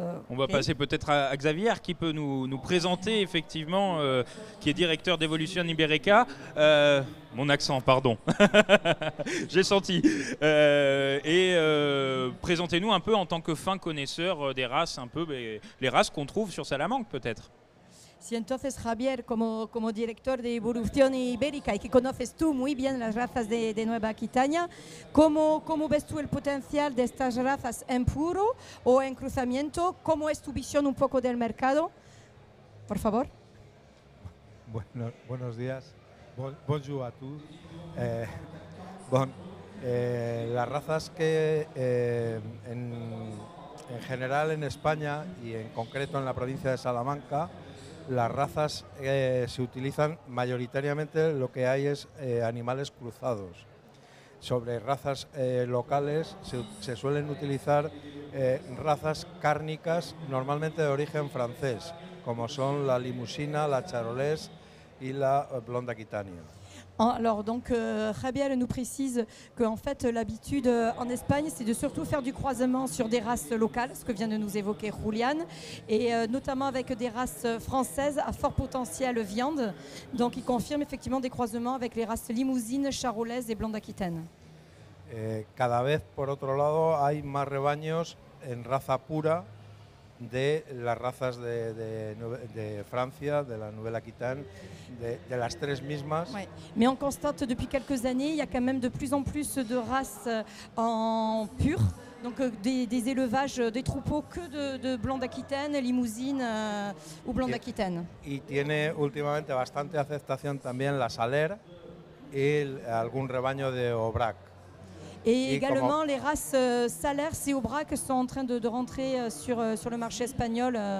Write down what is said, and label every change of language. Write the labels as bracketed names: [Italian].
[French] On va passer peut-être à Xavier qui peut nous présenter effectivement, qui est directeur d'Evolution Ibérica. Mon accent, pardon, j'ai senti. Présentez-nous un peu en tant que fin connaisseur des races, un peu les races qu'on trouve sur Salamanca peut-être. [Spanish] Si entonces Javier, como director de Evolución Ibérica y que conoces tú muy bien las razas de Nueva Aquitania, ¿cómo ves tú el potencial de estas razas en puro o en cruzamiento? ¿Cómo es tu visión un poco del mercado? Por favor. Buenos días. [French] Bonjour a tous. [Spanish] Las razas que en general en España y en concreto en la provincia de Salamanca, las razas se utilizan mayoritariamente, lo que hay es animales cruzados. Sobre razas locales se suelen utilizar razas cárnicas normalmente de origen francés, como son la limusina, la charolés y la blonde aquitania. [French] Alors donc Javier nous précise qu'en fait l'habitude en Espagne c'est de surtout faire du croisement sur des races locales, ce que vient de nous évoquer Julián, et notamment avec des races françaises à fort potentiel viande. Donc il confirme effectivement des croisements avec les races limousines, charolaises et blonde aquitaine. [Spanish] Cada vez por otro lado hay más rebaños en raza pura de las razas de Francia, de la Nouvelle Aquitaine, de las tres mismas. [French] Ouais. Mais on constate depuis quelques années, il y a quand même de plus en plus de races en pur, donc des élevages, des troupeaux que de blonde aquitaine, limousine ou blonde aquitaine. [Spanish] Y tiene últimamente bastante aceptación también la Saler y algún rebaño de Aubrac. [French] Et également les races Salers et Aubrac sont en train de rentrer sur le marché espagnol.